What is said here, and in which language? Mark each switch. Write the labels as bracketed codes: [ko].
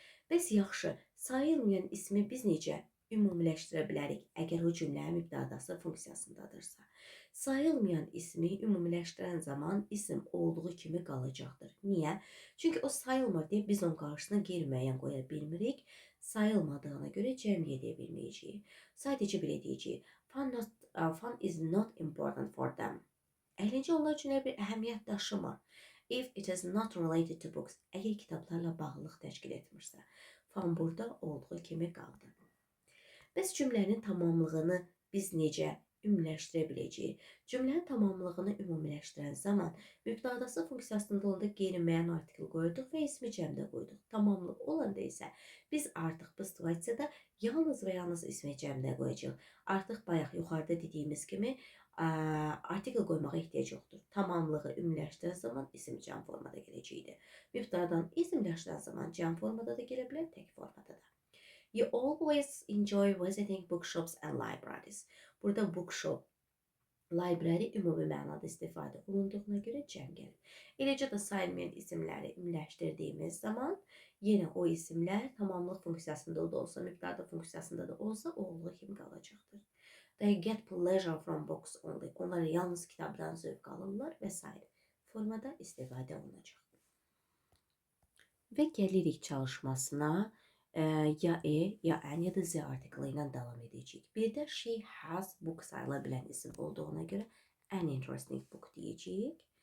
[az] Bəs yaxşı, sayılmayan ismi biz necə ümumiləşdirə bilərik, əgər o cümlənin mübtədası funksiyasındadırsa? Sayılmayan ismi ümumiləşdirən zaman isim olduğu kimi qalacaqdır. Niyə? Çünki o sayılmır deyə biz onun qarşısına qeyri-müəyyən qoya bilmirik. Sayılmadığına görə cəmiyyət edə bilməyəcəyik. Sadəcə belə deyəcəyik. [en] Fun is not important for them. [az] Əyləncə onlar üçün bir əhəmiyyət daşımır. [en] If it is not related to books, [az] əgər kitablarla bağlılıq təşkil etmirsə, fun burada olduğu kimi qaldı. Bəs cümlənin tamamlığını biz necə ümumiləşdirə biləcəyik? Cümlənin tamamlığını ümumiləşdirən zaman mübtədası funksiyasında onda qeyri-müəyyən artikl qoyduq və ismi cəmdə qoyduq. Tamamlıq olanda isə biz artıq bu situasiyada yalnız və yalnız ismi cəmdə qoyacağıq. Artıq bayaq yuxarıda dediyimiz kimi artikl qoymağa ehtiyac yoxdur. Tamamlığı ümumiləşdirən zaman isim cəm formada gələcəkdir. Mübtədadan isimləşdirən zaman cəm formada da gələ bilər, tək formada da. [en] You always enjoy visiting bookshops and libraries. [az] Burada bookshop, library ümumi mənada istifadə olunduğuna görə cəm gəlir. Eləcə də sayılmayan isimləri ümumiləşdirdiyimiz zaman yenə o isimlər tamamlıq funksiyasında da olsa, mübtəda funksiyasında da olsa olduğu kimi qalacaqdır. [en] They get pleasure from books only. [az] Onlar yalnız kitabdan zövq alırlar və s. formada istifadə olunacaq. Və gəlirik çalışmasına. Ya ya ən ya da z artiklı ilə davam edəcəyik. Bir də [en] she has book [az] sayıla bilən isim olduğuna görə [en] an interesting book [az] deyəcəyik.